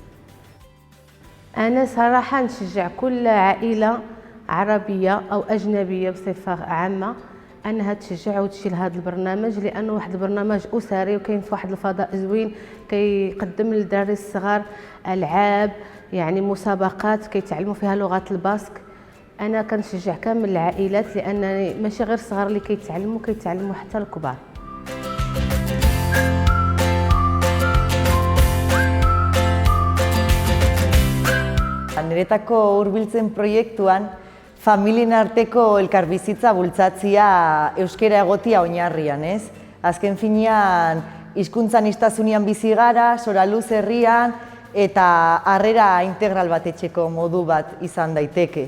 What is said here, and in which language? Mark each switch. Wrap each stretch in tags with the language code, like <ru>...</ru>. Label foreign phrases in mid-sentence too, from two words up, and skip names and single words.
<ar>أنا صراحة نشجع كل عائلة عربية أو أجنبية بصفة عامة أنها تشجع وتجي لهذا البرنامج، لأنه واحد البرنامج أسري وكاين في واحد الفضاء زوين، كيقدم للدراري الصغار ألعاب، يعني مسابقات كيتعلموا فيها لغة الباسك. أنا كنشجع كامل العائلات، لأنني ماشي غير الصغار اللي كيتعلموا حتى الكبار.</ar> <eu>Niretako hurbiltzen proiektuan, familien arteko elkarbizitza bultzatzea euskara egotia oinarrian, ez? Azken finean, hizkuntza aniztasunean bizi gara, Soraluz herrian, eta harrera integral bat etxeko modu bat izan daiteke.</eu>